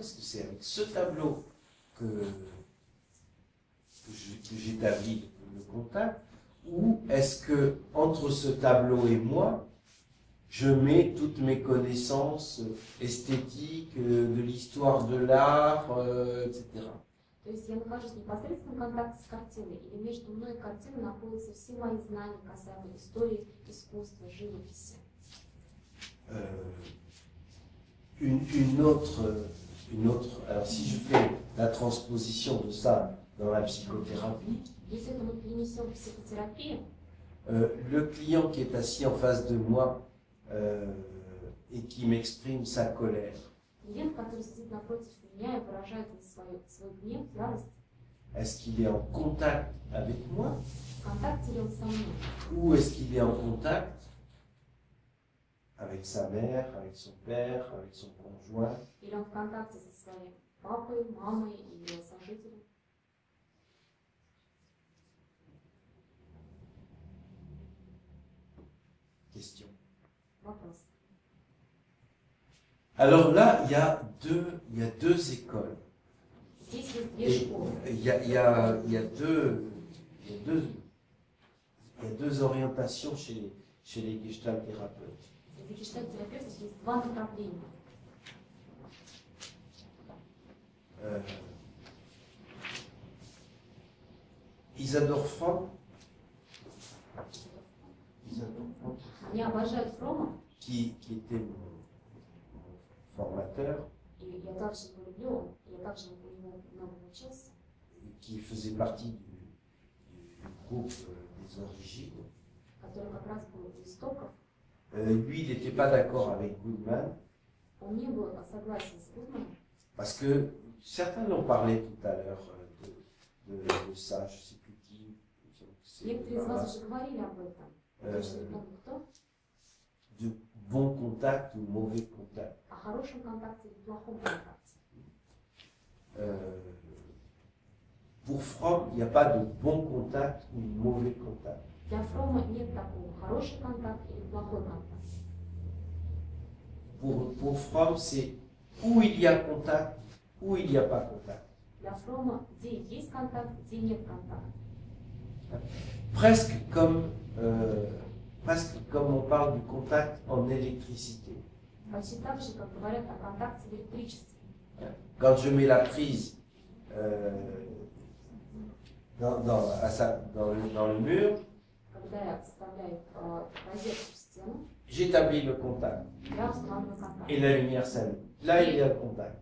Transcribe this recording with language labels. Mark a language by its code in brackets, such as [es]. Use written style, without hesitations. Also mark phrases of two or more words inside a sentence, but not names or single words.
[fr] Est-ce que c'est avec ce tableau que j'établis le contact? Ou est-ce que entre ce tableau et moi, je mets toutes mes connaissances esthétiques, de l'histoire de l'art, etc. [ru] То есть я нахожусь в непосредственном контакте с картиной, или между мной и картиной находятся все мои знания касаемо истории, искусства, живописи. [fr] Une autre, alors si je fais la transposition de ça dans la psychothérapie, [ru] Если это мы перенесем в психотерапию, [fr] le client qui est assis en face de moi et qui m'exprime sa colère, [ru] клиент, который сидит напротив меня и выражает свой гнев, ярость, [fr] est-ce qu'il est en contact avec moi [ru] в контакте ли он со мной? [fr] ou est-ce qu'il est en contact avec sa mère, avec son père, avec son conjoint? [ru] Или он в контакте со своим папой, мамой или сожителем? [fr] Question. [ru] Вопрос. [fr] Alors là, il y a deux écoles. [ru] Здесь есть две [fr] Et [ru] школы. [fr] il y a deux orientations chez les gestalt thérapeutes. [ru] Среди гештальт-терапевтов есть два направления. [fr] Isadore Fromm, [ru] Они обожают Фрома, [fr] qui était mon formateur, [ru] и я также его люблю, я также у него много учился, [fr] qui faisait partie du groupe des origines. [ru] который как раз был у истоков. [fr] Lui, il n'était pas d'accord avec Goodman, [ru] Он не был согласен с Гудманом, [fr] parce que certains l'ont parlé tout à l'heure de ça, je ne sais plus qui. [ru] некоторые из вас уже говорили об этом, я точно не помню кто, [fr] De bon contact ou mauvais contact. [ru] о хорошем контакте или плохом контакте. [fr] Pour Fromm, il n'y a pas de bon contact ou de mauvais contact. [ru] Для Фрома нет такого хороший контакт или плохой контакт. [fr] Pour Fromm, c'est où il y a contact, où il n'y a pas contact. [ru] Для Фрома где есть контакт, где нет контакта. [fr] Presque comme on parle du contact en électricité. [ru] Почти так же, как говорят о контакте в электричестве. [fr] Quand je mets la prise dans le mur, [ru] Когда я вставляю розетку в стену, [fr] j'établis le contact [ru] я устанавливаю контакт. [fr] et la lumière s'allume. Là, il y a le contact.